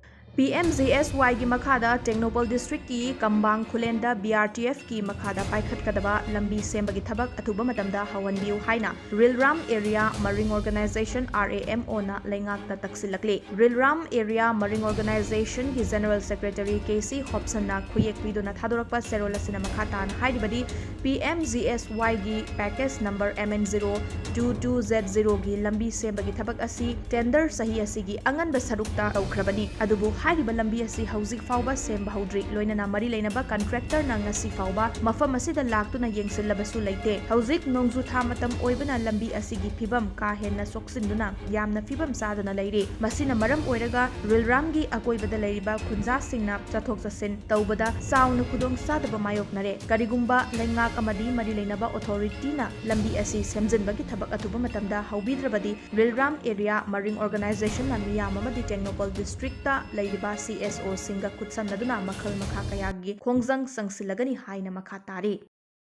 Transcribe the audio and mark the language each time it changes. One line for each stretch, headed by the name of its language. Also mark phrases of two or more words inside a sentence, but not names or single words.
Manipuri: PMGSY की मखादा टेक्नोपॉल डिस्ट्रिक्ट की कम्बांग खुलें BRTF की मखादा पाइखटकदबा लंबी सेंबगी थबक अथुबा मतमदा हवनबियु हाइना रिलराम एरिया मरिंग ऑर्गेनाइजेशन RAMO ना लेंगाकता तक्सिलकले रिलराम एरिया मरिंग ऑर्गेनाइजेशन की जनरल सेक्रेटरी KC हॉब्सन ना खुयेकपीदुना थादोरकपा सेरोल असिना मखातान हाइदिबदी PMGSY की
English: package number
Manipuri: MN022Z0 की लंबी सेंबगी थबक असी टेंडर सही असिगी अंगन सरुकता तौख्रबनी अदुबु हाइरिबा लंबी असी हौजिक फाउबा सेंबा हौद्री लोइनना मरी लेनबा कॉन्ट्रैक्टर ना ngasi फाउबा मफम असिदा लाक्तुना येंसिल्लबसु लेते हौजिक नोंजु था मतम ओइबना लंबी असिगी फिबम का हेन्ना सोक्सिंदुना यामना फिबम सादना लेरे मसिना मरम ओइरगा रिलरामगी अकोइबदा लेरिबा खुंजा सिंगना चथोक चसिन तौबदा साउना खुदोंग सादबा मायोकनरे करिगुंबा लेंगाक अमदी मरी लेनबा अथॉरिटीना लंबी असी सेमजिनबगी थबक अथुबा मतमदा हौबिद्रबदी रिलराम एरिया मरिंग ऑर्गेनाइजेशन ना मियाम अमदी टेक्नोपॉल डिस्ट्रिक्ट लेरिबा CSO सिंगा खुत्समनदुना मखल मखा कयागी खोंजंग संगसिलगनी हाइना मखा तारी।